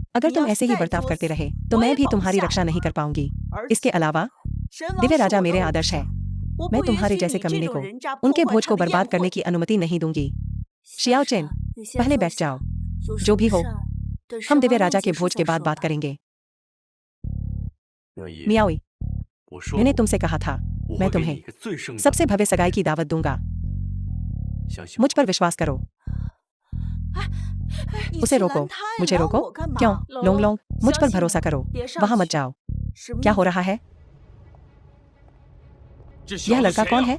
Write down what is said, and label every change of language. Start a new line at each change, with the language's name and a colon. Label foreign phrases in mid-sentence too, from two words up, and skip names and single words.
Hindi: अगर तुम ऐसे ही बर्ताव करते रहे तो मैं भी तुम्हारी रक्षा नहीं कर पाऊंगी। इसके अलावा दिव्य राजा मेरे आदर्श है। मैं तुम्हारे जैसे कमीने को उनके भोज को बर्बाद करने की अनुमति नहीं दूंगी। शियाओ चेन, पहले बैठ जाओ। जो भी हो, हम दिव्य राजा के भोज के बाद बात करेंगे।
Chinese: 妙姨，
Hindi: मियाओई,
Chinese: 我说
Hindi: मैंने
Chinese: 过
Hindi: तुमसे कहा था
Chinese: 我
Hindi: मैं
Chinese: 会给你
Hindi: तुम्हें
Chinese: 一个最盛大的
Hindi: सबसे भव्य सगाई की दावत दूंगा।
Chinese: 相信
Hindi: मुझ पर विश्वास करो। उसे रोको, मुझे रोको। क्यों? लोंग लोंग, मुझ पर भरोसा करो। वहां मत जाओ। क्या हो रहा है? यह लड़का कौन है?